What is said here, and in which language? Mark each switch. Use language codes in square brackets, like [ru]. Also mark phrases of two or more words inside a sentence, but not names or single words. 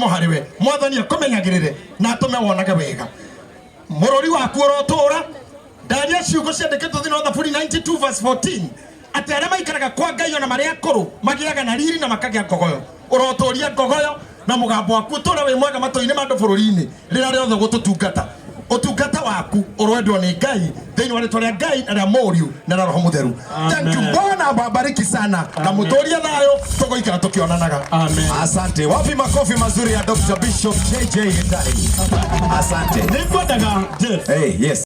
[ki] harĩwe mwathani akũmenyagĩrĩre na atũme wonage wega mũrũri waku ũrotũra ndaria ciugo ciandĩkĩtwo thĩinĩ wa Thaburi 92 verse 14 atĩ arĩa maikaraga kwa Ngai ona marĩ akũrũ magĩaga na riri na makagĩa ngogoyo ũrotũria ngogoyo na mũgambo waku ũtũre wĩ mwega matũ-inĩ ma andũ bũrũri-inĩ rĩrĩa rĩothe gũtũtungata ũtungata waku ũrwendwo nĩ Ngai thĩinĩ wa rĩtwa rĩa Ngai na rĩa Mũriũ na rĩa Roho Mũtheru. [en] Thank you [sw] Bwana awabariki sana [ki] na mũtũrie thayũ tũgũikara tukionanaga. [sw] Amen. Asante. Wapi makofi mazuri ya Dr. Bishop JJ Gitari. Asante. [ki] Nĩngwendaga Jeff. [en] Hey, yes.